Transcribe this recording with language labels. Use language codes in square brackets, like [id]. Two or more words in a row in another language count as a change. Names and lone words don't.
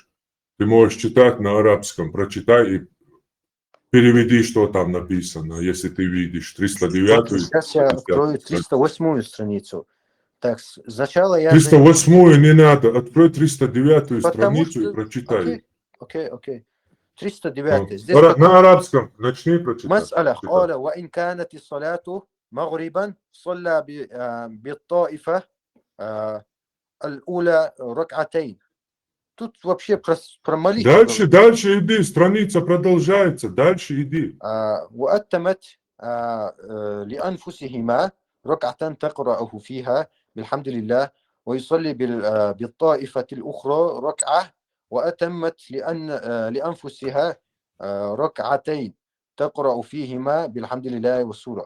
[ru] Ты можешь читать на арабском, прочитай и переведи, что там написано, если ты видишь. 309. Сейчас я открою 308 страницу. Так, сначала я... 308 не надо, открой 309 страницу и прочитай. Окей. 309. Здесь на арабском начни прочитать. [ar] مسألة قال وإن كانت الصلاة مغربا صلى بالطائفة الأولى ركعتين. [ru] Тут вообще про молитву. Дальше иди, страница продолжается, дальше иди. [ar] وأتمت لأنفسهما ركعة تقرأه فيها بالحمد لله ويصلي بالطائفة الأخرى ركعة وأتمت لأنفسها ركعتين تقرأ فيهما بالحمد لله والسورة.